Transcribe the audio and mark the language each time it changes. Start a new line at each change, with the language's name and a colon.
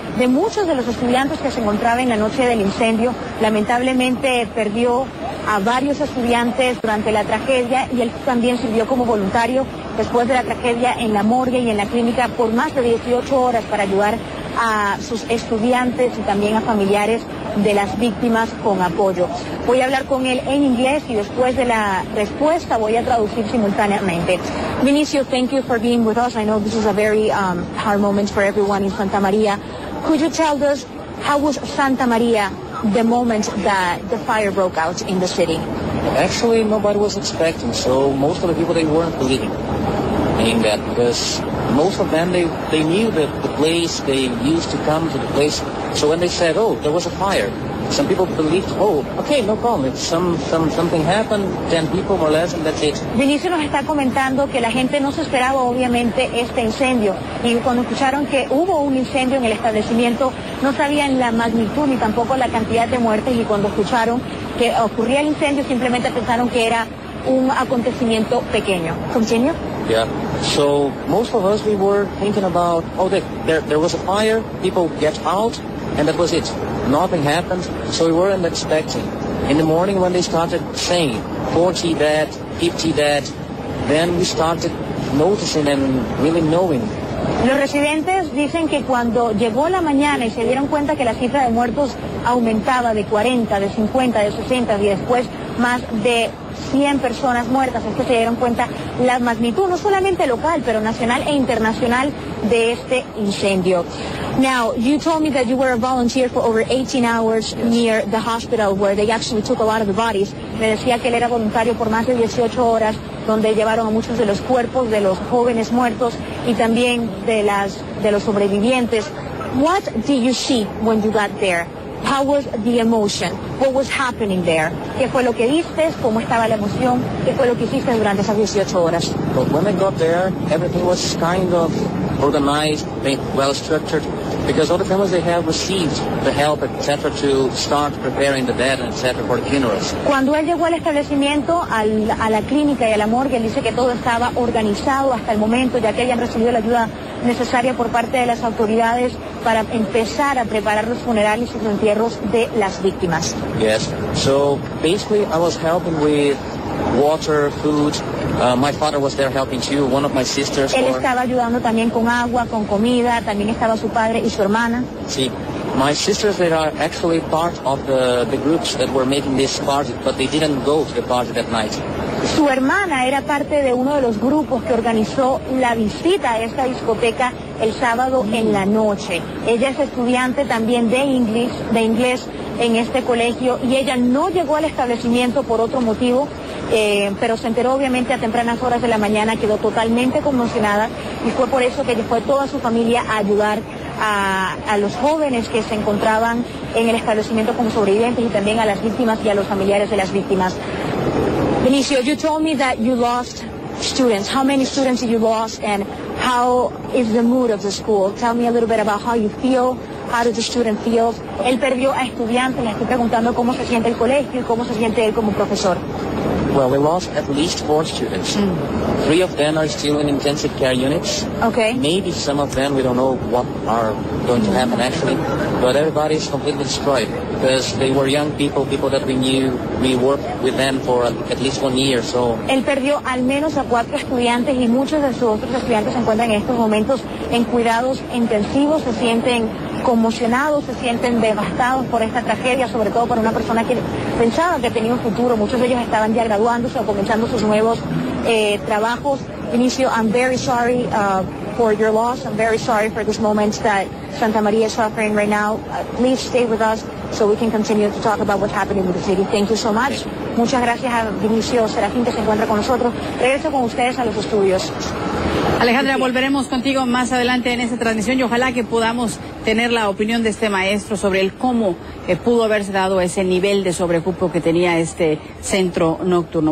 Spanish: de muchos de los estudiantes que se encontraban en la noche del incendio. Lamentablemente perdió a varios estudiantes durante la tragedia y él también sirvió como voluntario después de la tragedia en la morgue y en la clínica por más de 18 horas para ayudar a sus estudiantes y también a familiares de las víctimas con apoyo. Voy a hablar con él en inglés y después de la respuesta voy a traducir simultáneamente.
English: Vinicio, thank you for being with us. I know this is a very hard moment for everyone in Santa Maria. Could you tell us how was Santa Maria the moment that the fire broke out in the city? Actually, nobody was expecting, so most of the people, they weren't believing in that, because most of them, they knew that the place, they used to come to the place, so when they said, oh, there was a fire, some people believed, oh, okay, no problem, if something happened, 10 people more or less, and that's it.
Spanish: Vinicio nos está comentando que la gente no se esperaba obviamente este incendio, y cuando escucharon que hubo un incendio en el establecimiento, no sabían la magnitud ni tampoco la cantidad de muertes, y cuando escucharon que ocurría el incendio simplemente pensaron que era un acontecimiento pequeño.
English: Continue? Yeah, so most of us, we were thinking about, oh, there was a fire, people get out, and that was it. Nothing happened, so we weren't expecting. In the morning when they started saying 40 dead, 50 dead, then we started noticing and really knowing.
Spanish: Los residentes dicen que cuando llegó la mañana y se dieron cuenta que la cifra de muertos aumentaba de 40, de 50, de 60 y después más de 100 personas muertas, es que se dieron cuenta la magnitud, no solamente local, pero nacional e internacional de este incendio.
English: Now, you told me that you were a volunteer for over 18 hours near the hospital where they actually took a lot of the bodies.
Spanish: Me decía que él era voluntario por más de 18 horas, donde llevaron a muchos de los cuerpos de los jóvenes muertos y también de los sobrevivientes.
English: What did you see when you got there? How was the emotion? What was happening there?
Spanish: ¿Qué fue lo que viste? ¿Cómo estaba la emoción? ¿Qué fue lo que hiciste durante esas 18 horas?
English: But when I got there, everything was kind of organized, well structured, because all the families, they have received the help, etc., to start preparing the dead, etc., for the funerals.
Spanish: Cuando él llegó al establecimiento, a la clínica y a la morgue, él dice que todo estaba organizado hasta el momento, ya que hayan recibido la ayuda necesaria por parte de las autoridades para empezar a preparar los funerales y los entierros de las víctimas.
English: Yes, so basically I was helping with water, food. My father was there helping too, one of my sisters.
Spanish: Él estaba ayudando también con agua, con comida, también estaba su padre y su hermana.
English: Sí, my sisters, they are actually part of the groups that were making this party, but they didn't go to the party that night.
Spanish: Su hermana era parte de uno de los grupos que organizó la visita a esta discoteca el sábado en la noche. Ella es estudiante también de inglés en este colegio y ella no llegó al establecimiento por otro motivo, pero se enteró obviamente a tempranas horas de la mañana, quedó totalmente conmocionada y fue por eso que fue toda su familia a ayudar a los jóvenes que se encontraban en el establecimiento como sobrevivientes y también a las víctimas y a los familiares de las víctimas.
English: Vinicio, you told me that you lost students. How many students did you lost and how is the mood of the school? Tell me a little bit about how you feel. How does the student feel?
Spanish: Él perdió a estudiantes, le estoy preguntando cómo se siente el colegio y cómo se siente él como profesor.
English: Well, we lost at least 4 students. 3 of them are still in intensive care units. Okay. Maybe some of them, we don't know what are going to happen actually, but everybody is completely destroyed because they were young people that we knew. We worked with them for at least 1 year, so.
Spanish: Él perdió al menos a 4 estudiantes y muchos de sus otros estudiantes se encuentran en estos momentos en cuidados intensivos, se sienten conmocionados, se sienten devastados por esta tragedia, sobre todo para una persona que pensaba que tenía un futuro. Muchos de ellos estaban ya graduándose o comenzando sus nuevos trabajos. Vinicio, I'm very sorry for your loss. I'm very sorry for this moment that Santa Maria is suffering right now. Please stay with us so we can continue to talk about what's happening with the city. Thank you so much. Muchas gracias a Vinicio Serafín que se encuentra con nosotros. Regreso con ustedes a los estudios. Alejandra, volveremos contigo más adelante en esta transmisión y ojalá que podamos tener la opinión de este maestro sobre el cómo pudo haberse dado ese nivel de sobrecupo que tenía este centro nocturno.